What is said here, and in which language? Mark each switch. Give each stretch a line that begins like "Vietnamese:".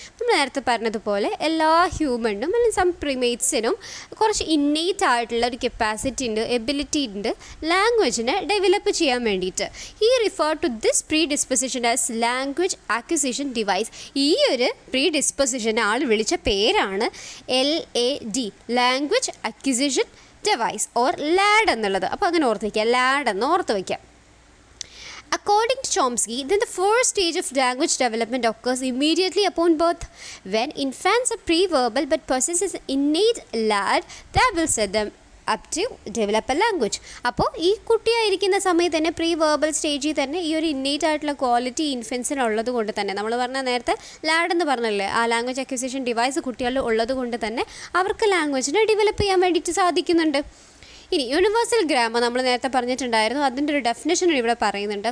Malayalam: നമ്മൾ നേരത്തെ പറഞ്ഞതുപോലെ എല്ലാ ഹ്യൂമനും അല്ലെങ്കിൽ സം പ്രിമേറ്റ്സിനും കുറച്ച് ഇന്നേറ്റ് ആയിട്ടുള്ള ഒരു കപ്പാസിറ്റി ഉണ്ട്, എബിലിറ്റി ഉണ്ട് ലാംഗ്വേജിനെ ഡെവലപ്പ് ചെയ്യാൻ വേണ്ടിയിട്ട്.
English: ഈ refer to this predisposition as language acquisition device.
Malayalam: ഈ ഒരു പ്രീഡിസ്പൊസിഷനെ ആൾ വിളിച്ച പേരാണ് LAD, language acquisition device or LAD എന്നുള്ളത്. അപ്പോൾ അങ്ങനെ ഓർത്ത് വയ്ക്കുക, ലാഡ് എന്ന് ഓർത്ത് വയ്ക്കാം.
English: According to Chomsky, then the first stage of language development occurs immediately upon birth. When infants are pre-verbal but possesses an innate LAD that will set them up to develop a language.
Malayalam: അപ്പോൾ ഈ കുട്ടിയായിരിക്കുന്ന സമയത്ത് തന്നെ pre verbal സ്റ്റേജിൽ തന്നെ ഈ ഒരു innate ആയിട്ടുള്ള quality ഇൻഫൻസിനുള്ളത് കൊണ്ട് തന്നെ, നമ്മൾ പറഞ്ഞ നേരത്തെ ലാഡ് എന്ന് പറഞ്ഞല്ലേ, ആ ലാംഗ്വേജ് അക്വിസിഷൻ ഡിവൈസ് കുട്ടികളിൽ ഉള്ളത് കൊണ്ട് തന്നെ അവർക്ക് ലാംഗ്വേജിനെ ഡെവലപ്പ് ചെയ്യാൻ വേണ്ടിയിട്ട് സാധിക്കുന്നുണ്ട്. ഇനി യൂണിവേഴ്സൽ ഗ്രാമർ നമ്മൾ നേരത്തെ പറഞ്ഞിട്ടുണ്ടായിരുന്നു, അതിൻ്റെ ഒരു ഡെഫിനേഷൻ ഇവിടെ പറയുന്നുണ്ട്.